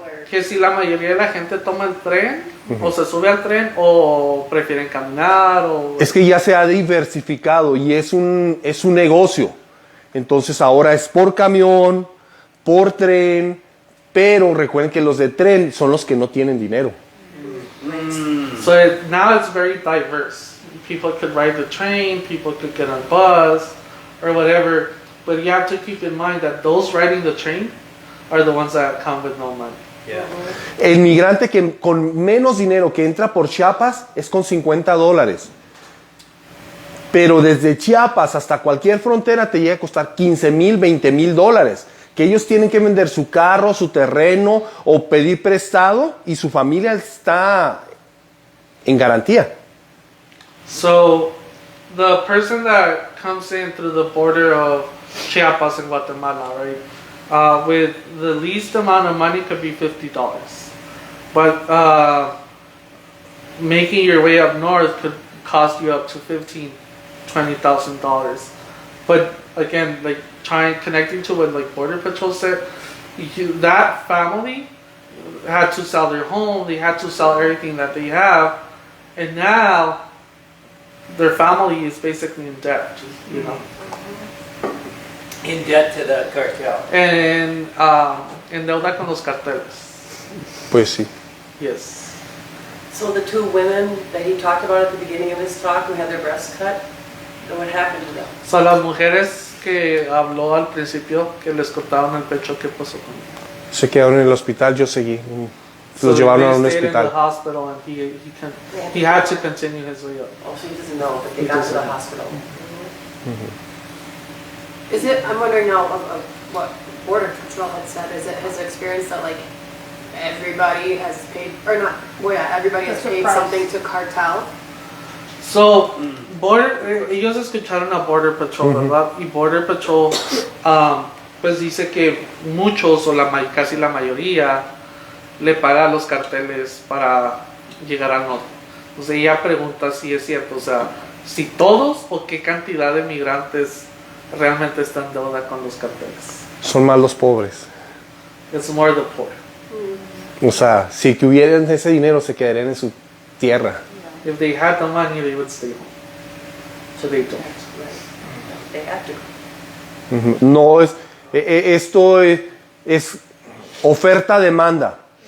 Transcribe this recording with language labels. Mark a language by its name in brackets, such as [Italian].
[Spanish] Que si la mayoría de la gente toma el tren, o se sube al tren, o prefieren caminar, o... Es que ya se ha diversificado y es un negocio. Entonces ahora es por camión, por tren, pero recuerden que los de tren son los que no tienen dinero. [English] So now it's very diverse. People could ride the train, people could get on a bus, or whatever. But you have to keep in mind that those riding the train are the ones that come with no money. Yeah. [Spanish] El migrante que con menos dinero que entra por Chiapas es con $50. Pero desde Chiapas hasta cualquier frontera te llega a costar $15,000, $20,000. Que ellos tienen que vender su carro, su terreno o pedir prestado y su familia está en garantía. [English] So the person that comes in through the border of Chiapas and Guatemala, right, with the least amount of money could be $50. But making your way up north could cost you up to $15,000, $20,000. But again, like connecting to what like Border Patrol said, that family had to sell their home, they had to sell everything that they have, and now their family is basically in debt, In debt to the cartel. And [Spanish] en deuda con los carteles. Pues sí. [English] Yes. So the two women that he talked about at the beginning of his talk who had their breasts cut, what happened to them? [Spanish] So las mujeres que habló al principio que les cortaron el pecho, ¿qué pasó con ellas? Se quedaron en el hospital, yo seguí. [English] So [Spanish] Los llevaron a [English] they [Spanish] un [English] stayed in the hospital. hospital, and he had to continue his way up. Oh, so he doesn't know that they got to the hospital. Is it, I'm wondering now of what Border Patrol had said, is it his experience that like everybody has paid, or not, well yeah, everybody has paid something to cartel? [Spanish] So, ellos escucharon a Border Patrol, ¿verdad? Y Border Patrol, pues dice que muchos, o casi la mayoría, le paga a los carteles para llegar al norte. Entonces ella pregunta si es cierto, o sea, si todos o qué cantidad de migrantes realmente están en deuda con los carteles. Son más los pobres. [English] It's more the poor. [Spanish] O sea, si tuvieran ese dinero se quedarían en su tierra. [English] If they had the money, they would stay home. So they don't. They have to. [Spanish] No es, esto es oferta-demanda.